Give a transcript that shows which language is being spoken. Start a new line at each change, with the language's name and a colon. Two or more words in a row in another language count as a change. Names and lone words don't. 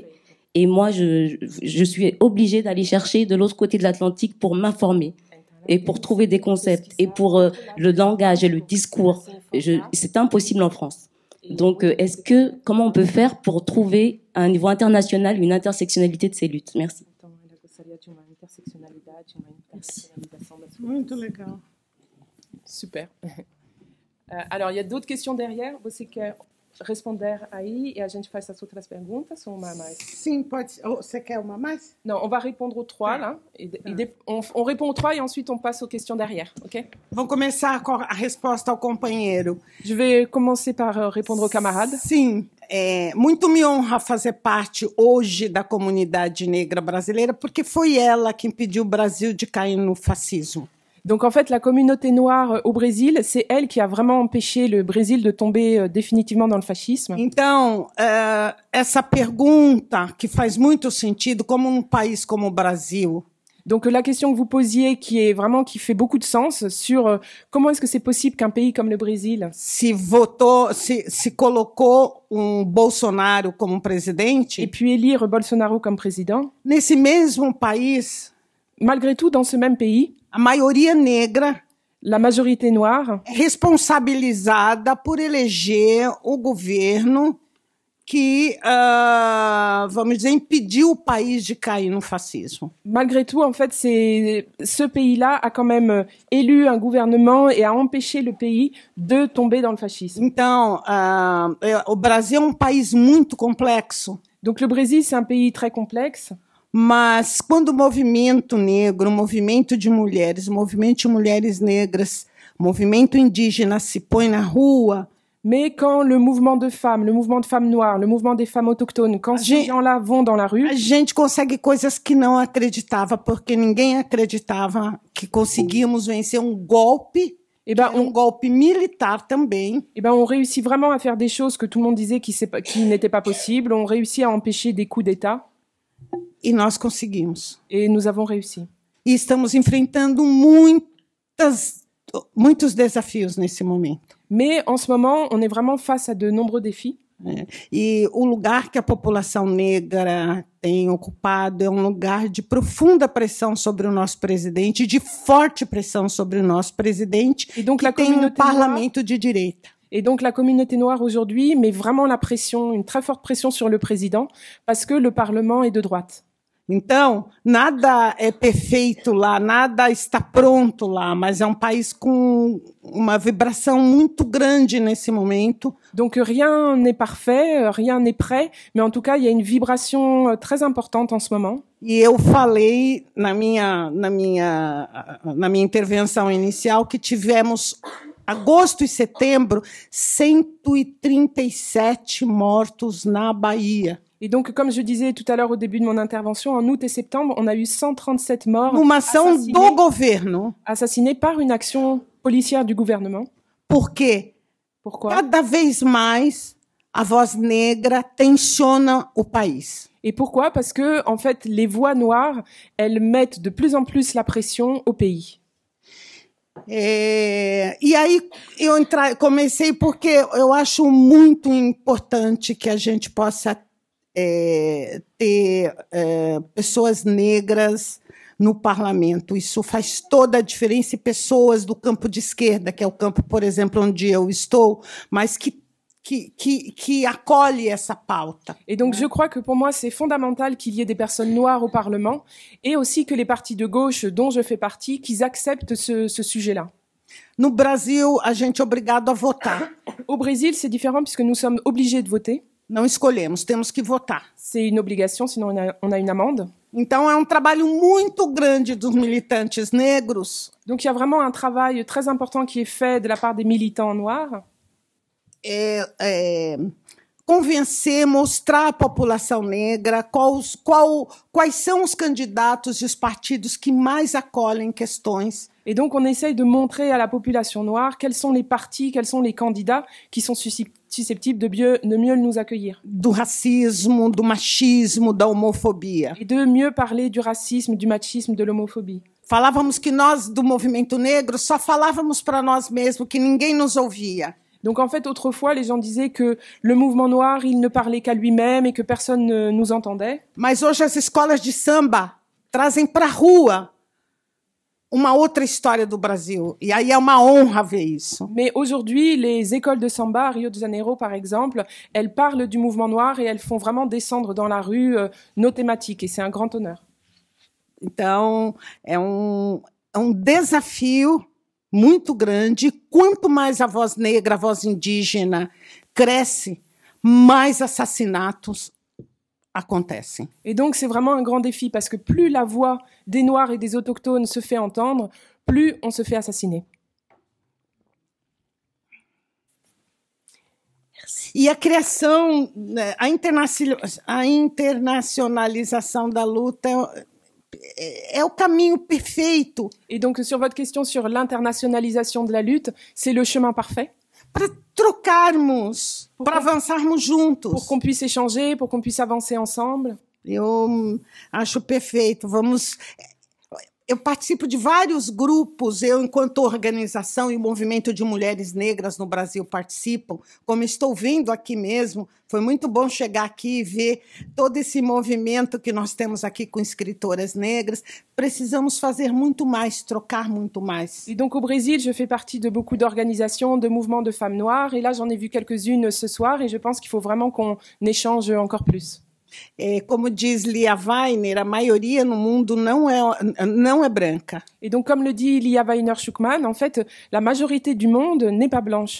French: Et moi, je suis obligée d'aller chercher de l'autre côté de l'Atlantique pour m'informer. et pour trouver des concepts et pour le langage et le discours, c'est impossible en France. Donc, comment on peut faire pour trouver à un niveau international une intersectionnalité de ces luttes? Merci.
Portuguese: Muito legal.
French: Super. Alors, il y a d'autres questions derrière.
Portuguese: Você quer responder aí e a gente faz as outras perguntas ou uma a mais? Sim, pode ser. Você quer uma a mais?
French: Non, on va répondre aux trois, là. On répond aux trois et ensuite on passe aux questions derrière, ok?
Portuguese: Vamos começar com a resposta ao companheiro.
French: Je vais commencer par répondre aux camarades.
Portuguese: Sim, muito me honra fazer parte hoje da comunidade negra brasileira, porque foi ela que impediu o Brasil de cair no fascismo.
French: Donc en fait, la communauté noire au Brésil, c'est elle qui a vraiment empêché le Brésil de tomber définitivement dans le fascisme.
Portuguese: Então, essa pergunta que faz muito sentido, como num país como o Brasil.
French: Donc la question que vous posiez, qui fait beaucoup de sens sur comment est-ce que c'est possible qu'un pays comme le Brésil
Portuguese: se colocou Bolsonaro como presidente,
French: et puis élire Bolsonaro comme président.
Portuguese: Nesse mesmo país,
French: malgré tout, dans ce même pays,
Portuguese: a maioria negra,
French: la majorité noire,
Portuguese: é responsabilizada por eleger o governo que, vamos dizer, impediu o país de cair no fascismo.
French: Malgré tout, en fait, ce pays-là a quand même élu un gouvernement et a empêché le pays de tomber dans le fascisme.
Portuguese: Então, o Brasil é país muito complexo.
French: Donc le Brésil, c'est un pays très complexe.
Portuguese: Mas quando o movimento negro, o movimento de mulheres negras, o movimento indígena se põe na rua,
French: mais quand le mouvement de femmes noires, le mouvement des femmes autochtones, quand ces gens-là vont dans la rue,
Portuguese: a gente consegue coisas que não acreditava, porque ninguém acreditava que conseguíamos vencer golpe. Un golpe militar também.
French: On réussit vraiment à faire des choses que tout le monde disait qui n'étaient pas possibles. On réussit à empêcher des coups d'État.
Portuguese: E nós conseguimos.
French: Et nous avons réussi.
Portuguese: E estamos enfrentando muitos desafios nesse momento.
French: Mais en ce moment, on est vraiment face à de nombreux défis.
Portuguese: E o lugar que a população negra tem ocupado é lugar de profunda pressão sobre o nosso presidente, de forte pressão sobre o nosso presidente,
French: e donc,
Portuguese: que tem parlamento de direita.
French: Et donc la communauté noire aujourd'hui met vraiment une très forte pression sur le président, parce que le Parlement est de droite.
Portuguese: Então, nada é perfeito lá, nada está pronto lá, mas é país com uma vibração muito grande nesse momento.
French: Donc rien n'est parfait, rien n'est prêt, mais en tout cas, il y a une vibration très importante en ce moment.
Portuguese: E eu falei na minha intervenção inicial que tivemos agosto e setembro 137 mortos na Bahia.
French: Et donc, comme je disais tout à l'heure au début de mon intervention, en août et septembre, on a eu 137 morts assassinés par une action policière du gouvernement. Pourquoi?
Portuguese: Cada vez mais a voz negra tensiona o país.
French: Et pourquoi? Parce que, en fait, les voix noires, elles mettent de plus en plus la pression au pays.
Portuguese: E aí eu comecei porque eu acho muito importante que a gente possa ter pessoas negras no parlamento. Isso faz toda a diferença, e pessoas do campo de esquerda, que é o campo, por exemplo, onde eu estou, mas que acolhe essa pauta.
French: Et donc je crois que pour moi c'est fondamental qu'il y ait des personnes noires au Parlement, et aussi que les partis de gauche dont je fais partie, qu'ils acceptent ce sujet-là.
Portuguese: No Brasil, a gente é obrigado a votar.
French: Au Brésil, c'est différent puisque nous sommes obligés de voter.
Portuguese: Não escolhemos, temos que votar.
French: C'est une obligation, sinon on a une amende.
Portuguese: Então é trabalho muito grande dos militantes negros.
French: Donc il y a vraiment un travail très important qui est fait de la part des militants noirs.
Portuguese: Convencer, mostrar à população negra quais são os candidatos e os partidos que mais acolhem questões.
French: Et donc on essaye de montrer à la population noire quels sont les partis, quels sont les candidats qui sont susceptibles de mieux nous accueillir.
Portuguese: Do racismo, do machismo, da homofobia.
French: Et de mieux parler du racisme, du machisme, de l'homophobie.
Portuguese: Falávamos que nós, do movimento negro, só falávamos para nós mesmos, que ninguém nos ouvia.
French: Donc en fait, autrefois, les gens disaient que le mouvement noir, il ne parlait qu'à lui-même et que personne ne nous entendait.
Portuguese: Mas hoje as escolas de samba trazem para a rua uma outra história do Brasil. E aí é uma honra ver isso.
French: Mais aujourd'hui, les écoles de samba à Rio de Janeiro, par exemple, elles parlent du mouvement noir et elles font vraiment descendre dans la rue nos thématiques. Et c'est un grand honneur.
Portuguese: Então, é um desafio muito grande. Quanto mais a voz negra, a voz indígena cresce, mais assassinatos acontecem.
French: Et donc, c'est vraiment un grand défi parce que plus la voix des Noirs et des Autochtones se fait entendre, plus on se fait assassiner.
Portuguese: E a criação, a internacionalização da luta é o caminho perfeito.
French: Et donc, sur votre question sur l'internationalisation de la lutte, c'est le chemin parfait
Portuguese: para trocarmos, para avançarmos juntos.
French: pour qu'on puisse échanger, pour qu'on puisse avancer ensemble.
Portuguese: Eu acho perfeito. Eu participo de vários grupos, eu, enquanto organização e movimento de mulheres negras no Brasil, participo, como estou vendo aqui mesmo. Foi muito bom chegar aqui e ver todo esse movimento que nós temos aqui com escritoras negras. Precisamos fazer muito mais, trocar muito mais.
French: Et donc, au Brésil, je fais partie de beaucoup d'organisations, de mouvements de femmes noires. Et là, j'en ai vu quelques-unes ce soir. Et je pense qu'il faut vraiment qu'on échange encore plus.
Portuguese: Como diz Lia Weiner, a maioria no mundo não é branca.
French: Et donc, comme le dit Lia Weiner-Schuckmann, en fait, la majorité du monde n'est pas blanche.